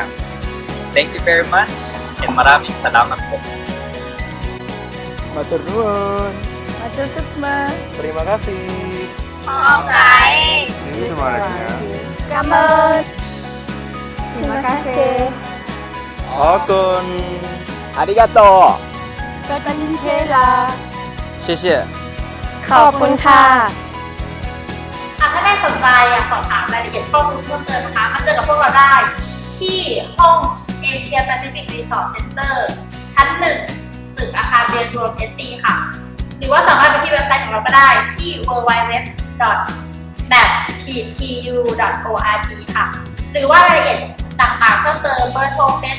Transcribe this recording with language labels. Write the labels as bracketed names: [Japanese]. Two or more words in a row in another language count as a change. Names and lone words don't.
[English] Thank you very much and [Filipino] maraming salamat po. [Javanese] Matur nuwun. [Balinese] Matur suksma. [Indonesian] Terima kasih. [English] Okay. [Indonesian] Ini semangatnya. [Vietnamese] Cảm ơn. [Indonesian] Terima kasih. [Japanese] Okun. Arigato. Konnichiwa. [Chinese] 谢谢。 [Thai] ขอบคุณค่ะ ถ้าได้สนใจอยากสอบถามรายละเอียดข้อมูลเพิ่มเติมนะคะมาเจอกับพวกเราได้ที่ห้อง Asia Pacific Resource Center ชั้น 1 ตึกอาคารเรียนรวม SC ค่ะ หรือว่าสามารถไปที่เว็บไซต์ของเราก็ได้ที่ www.maps-tu.org ค่ะ หรือว่ารายละเอียดต่างๆเพิ่มเติมเบอร์โทร